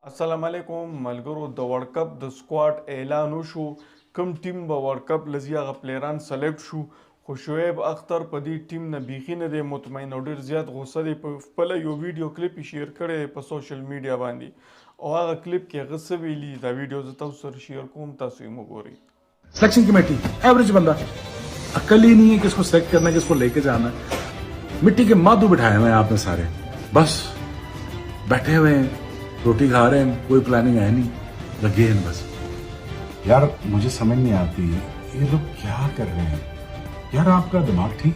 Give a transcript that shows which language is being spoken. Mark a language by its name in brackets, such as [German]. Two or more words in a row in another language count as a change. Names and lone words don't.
[Arabic] السلام علیکم [Pashto] मलगरो د [English] World Cup [Pashto] د سکواډ اعلان وشو کوم ټیم به [English] World Cup [Pashto] لزی هغه پلیران سلیکټ شو خو شعیب اختر په دې ټیم نه بیخي نه دی مطمئن او ډیر زیات غوسه دی په خپل یو [English] video clip [Pashto] شیر کړی په [English] social media [Pashto] باندې او هغه کلیپ کې هغه څه ویلي دا ویډیو زه تاسو سره شیر کوم تاسو یې وګورئ [English] selection committee average [Urdu] بندہ عقل ہی نہیں ہے کس کو سلیکٹ کرنا ہے کس کو لے کے جانا ہے مٹی کے مادھو بٹھائے ہوئے ہیں آپ نے سارے بس بیٹھے ہوئے ہیں روٹی کھا رہے ہیں کوئی پلاننگ ہے نہیں لگے ہیں بس یار مجھے سمجھ نہیں آتی یہ لوگ کیا کر رہے ہیں یار آپ کا دماغ ٹھیک